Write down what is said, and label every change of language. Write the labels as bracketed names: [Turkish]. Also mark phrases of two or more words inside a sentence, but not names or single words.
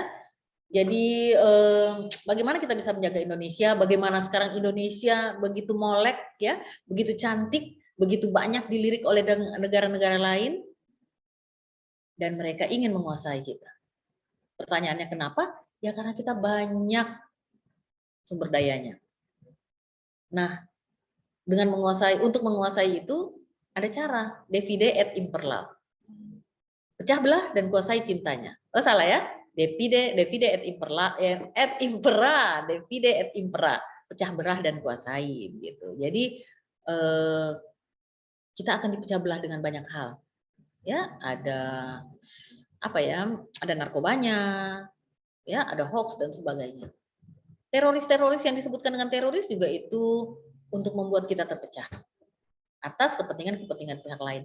[Indonesian] Jadi bagaimana kita bisa menjaga Indonesia, bagaimana sekarang Indonesia begitu molek ya, begitu cantik, begitu banyak dilirik oleh negara-negara lain dan mereka ingin menguasai kita. Pertanyaannya kenapa? Ya karena kita banyak sumber dayanya. Nah, untuk menguasai itu ada cara, [Latin] divide et imperla. [Indonesian] Pecah belah dan kuasai cintanya. Oh salah ya? [Latin] Divide et impera, divide et impera, [Indonesian] pecah belah dan kuasai gitu. Jadi kita akan dipecah belah dengan banyak hal. Ya, ada apa ya? Ada narkobanya, ya, ada hoax dan sebagainya. Teroris-teroris yang disebutkan dengan teroris juga itu untuk membuat kita terpecah atas kepentingan-kepentingan pihak lain.